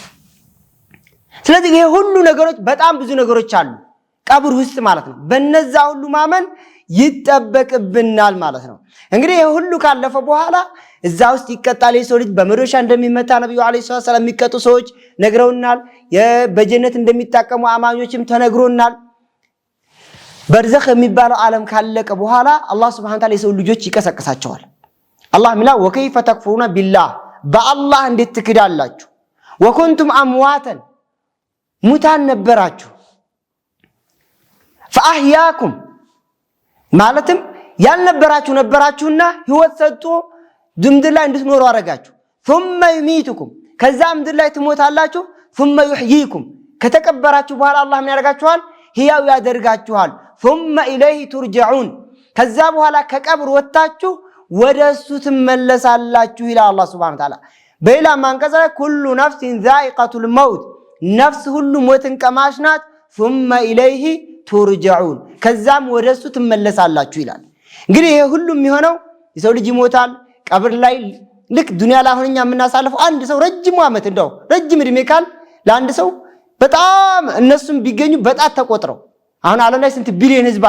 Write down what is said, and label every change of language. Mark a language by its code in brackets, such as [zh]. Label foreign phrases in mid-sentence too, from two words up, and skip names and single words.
[am] ስለዚህ ይሄ ሁሉ ነገሮች በጣም ብዙ ነገሮች አሉ ቀብር ውስጥ ማለት ነው። በነዛ ሁሉ ማመን ይጠበቅብናል ማለት ነው። እንግዲህ ይሄ ሁሉ ካለፈ በኋላ እዛ ውስጥ ይቀጣል። የሰው ልጅ በመዶሻ እንደሚመታ ነብዩ አለይሂ ሰላም የሚቀጡ ሰዎች ነግረውናል። በጀነት እንደሚታቀሙ አማኞችም ተነግሮናል። በርዘኽ የሚባለው ዓለም ካለቀ በኋላ አላህ [ar] سبحانه وتعالى [am] የሰው ልጆች ይቀሰቅሳቸዋል። አላህ ሚላ [ar] وكيف تكفرون بالله [am] በአላህ እንዴት ትክዳላችሁ? [ar] وكنتم أمواتا [am] ሙታን ነበራችሁ ፈአህያኩም ማለትም ያልነበራችሁ ነበራችሁና ህይወት ሰጥቶ ምድር ላይ እንድትኖሩ አረጋችሁ። [ar] ثم يميتكم [am] ከዛ ምድር ላይ ትሞታላችሁ። [ar] ثم يحييكم [am] ከተቀበራችሁ በኋላ አላህ ምን ያደርጋችኋል? ህያው ያደርጋችኋል። [ar] ثم إليه ترجعون [am] ከዛ በኋላ ከቀብር ወጣችሁ ወደሱ ትመለሳላችሁ ይላል አላህ [ar] سبحانه وتعالى። [am] በሌላ አንቀጽ ላይ [ar] كل نفس ذائقة الموت [am] ነፍስ ሁሉ ሞትን ቀማሽ ናት። [ar] ثم إليه ترجعون [am] ከዛም ወደሱ ትመለሳላችሁ ይላል። እንግዲህ ይሄ ሁሉ የሚሆነው የሰው ልጅ ይሞታል ቀብር ላይ ልክ ዱንያ ላይ ሆነኛ የምናሳልፈው አንድ ሰው ረጅም ዓመት እንደው ረጅም እድሜ ካል ለአንድ ሰው በጣም እነሱም ቢገኙ በጣት ተቆጥረው አሁን ዓለም ላይ ስንት ቢሊዮን ህዝብ